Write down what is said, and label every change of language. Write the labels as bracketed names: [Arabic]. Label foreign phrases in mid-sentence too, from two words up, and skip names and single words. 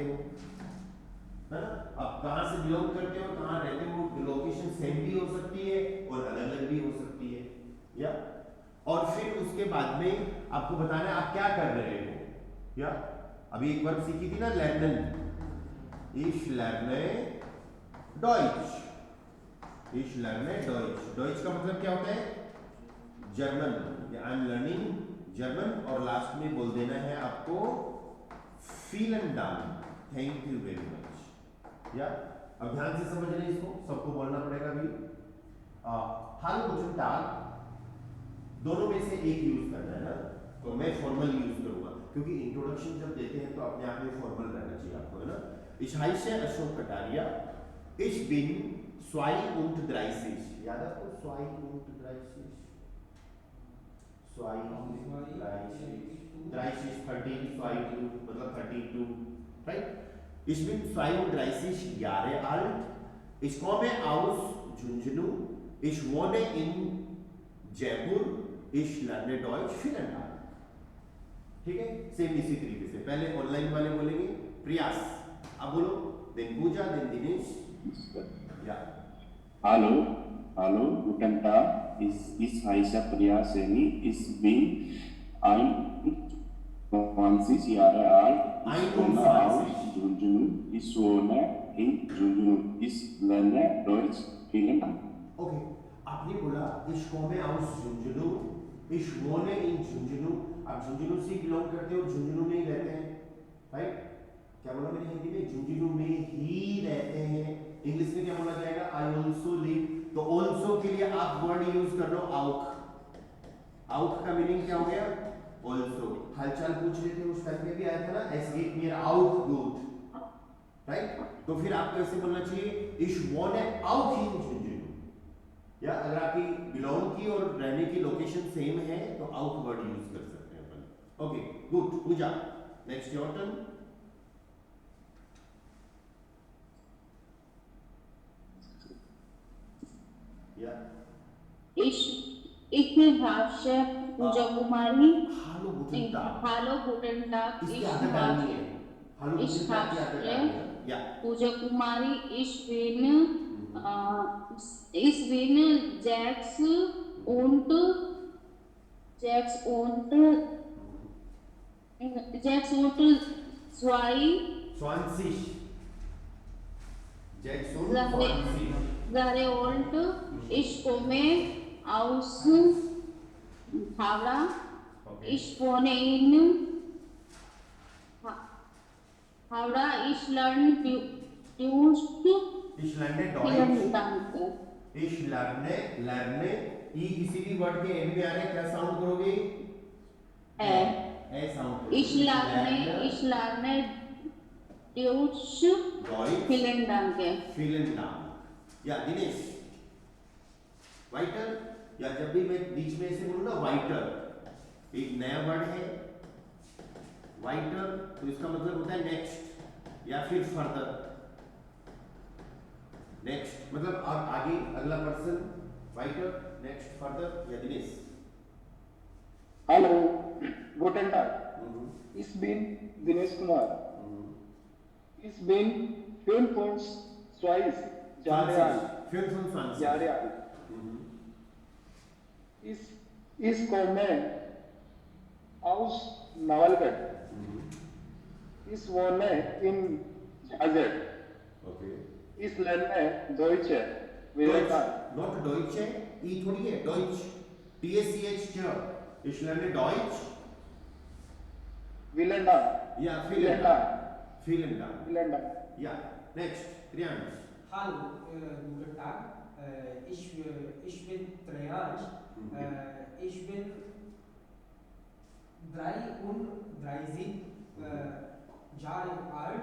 [Hindi] हो, है ना, आप कहाँ से बिलोंग करते हो, कहाँ रहते हो, [English] location same [Hindi] भी हो सकती है और अलग अलग भी हो सकती है, या और फिर उसके बाद में आपको बताना है आप क्या कर रहे हो, या अभी एक वर्ब सीखी थी ना लर्नन, [German] ich lerne Deutsch, ich lerne Deutsch, Deutsch [Hindi] का मतलब क्या होता है जर्मन, [English] I am learning German, [Hindi] और लास्ट में बोल देना है आपको [German] vielen Dank, [English] thank you very much, [Hindi] या अब ध्यान से समझ रहे हैं इसको, सबको बोलना पड़ेगा भी, हाल [German] guten Tag [Hindi] दोनों में से एक यूज करना है ना, तो मैं [English] formal use [Hindi] करूंगा क्योंकि इंट्रोडक्शन जब देते हैं तो अपने आप में फॉर्मल रहना चाहिए आपको, है ना। [German] Ich heiße Ashok Kataria, ich bin 32, [Hindi] याद है आपको 32, 32, 13, 32 मतलब 32, [English] right? [German] Ich bin 32 Jahre alt, ich komme aus Junjunu, ich wohne in जयपुर, ich lerne Deutsch, vielen Dank, [Hindi] ठीक है। सेम इसी तरीके से पहले ऑनलाइन वाले बोलेंगे प्रयास, अब बोलो देन पूजा, देन दिनेश, या [German] Hallo, hallo, guten Tag. Ich heiße Priyaseni. Ich bin 21 Jahre alt. Ich komme aus Junjunu. Ich wohne in Junjunu. Ich lerne Deutsch. Vielen Dank. ओके, [Hindi] आपने बोला [German] ich komme aus Junjunu, ich wohne in Junjunu, [Hindi] आप झुंझुनू से बिलोंग करते हो, झुंझुनू में ही रहते हैं, राइट, क्या बोला मैंने हिंदी में, झुंझुनू में ही रहते हैं, इंग्लिश में क्या बोला जाएगा, [English] I also live, [Hindi] तो ऑल्सो के लिए आप [English] word use [Hindi] कर लो आउक, आउक का मीनिंग क्या हो गया ऑल्सो, हालचाल पूछ रहे थे उस टाइम पे भी आया था ना, [German] es geht nier aut gut, [Hindi] राइट, तो फिर आपको ऐसे बोलना चाहिए [German] ich wohne auch in [Hindi] झुंझुनू, या अगर आपकी बिलोंग की और रहने की [English] location same [Hindi] है तो आउट [English] word use [Hindi] कर सकते हैं अपन, [English] okay good. पूजा, next your turn, या [German] Ich heiße Pooja Kumari. Hallo guten Tag, Hallo, guten Tag. [Hindi] इसकी आदत डालनी है, हालो [German] Ich guten Tag [Hindi] की आदत [German] heiße [Hindi] डालनी है, या [German] Pooja Kumari. Ich bin 6 und 20 Jackson Jahre 20 Jahre alt. Ich komme aus Havra. [English] okay, [German] Ich wohne in Havra. Ich lerne Deutsch. ich lerne Vielen Deutsch, Dank. ich lerne [Hindi] ई किसी भी वर्ड के एंड में आ रहे क्या साउंड करोगे, ए साउंड, [German] Ich lerne Deutsch. Vielen Dank. vielen Dank, [Hindi] या दिनेश वाइटर, या जब भी मैं बीच में ऐसे बोलूं ना वाइटर, एक नया वर्ड है वाइटर, तो इसका मतलब होता है नेक्स्ट या फिर फर्दर, नेक्स्ट मतलब अब आगे अगला पर्सन, वाइटर, [English] next, further, [Hindi] या दिनेश, [German] Hallo, guten Tag. Ich bin Dinesh Kumar. Ich bin 25 Jahre alt. 25 Jahre alt. Ich komme aus Nawalgarh. Ich wohne in Jazet. [English] ओके, [German] Ich lerne Deutsch. Very Deutsch, [English] fast. [Hindi] not Deutsch है, ई थोड़ी है, [German] Deutsch, TSCH ich lerne Deutsch. Vielen Dank. Ja, Vielen Dank. Vielen Dank. Vielen Dank. Ja, next. Triansch. Hallo, guten Tag. Ich bin Triansch. Ich bin 33 Jahre alt.